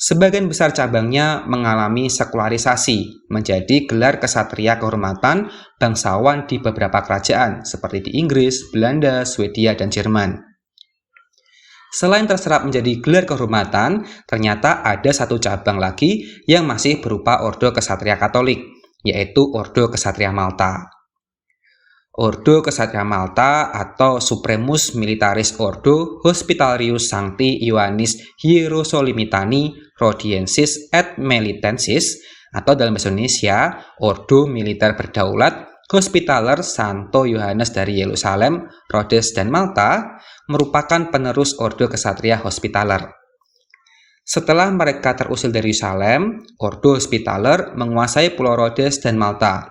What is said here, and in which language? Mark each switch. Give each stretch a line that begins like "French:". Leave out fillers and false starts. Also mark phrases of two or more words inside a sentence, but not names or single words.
Indonesian: Sebagian besar cabangnya mengalami sekularisasi, menjadi gelar kesatria kehormatan bangsawan di beberapa kerajaan, seperti di Inggris, Belanda, Swedia, dan Jerman. Selain terserap menjadi gelar kehormatan, ternyata ada satu cabang lagi yang masih berupa Ordo Kesatria Katolik, yaitu Ordo Kesatria Malta. Ordo Kesatria Malta atau Supremus Militaris Ordo Hospitalius Sancti Ioannis Hierosolimitani Rhodiensis et Melitensis, atau dalam bahasa Indonesia Ordo Militer Berdaulat Hospitaler Santo Yohanes dari Yerusalem, Rhodes, dan Malta, merupakan penerus Ordo Kesatria Hospitaler. Setelah mereka terusir dari Yerusalem, Ordo Hospitaler menguasai Pulau Rhodes dan Malta.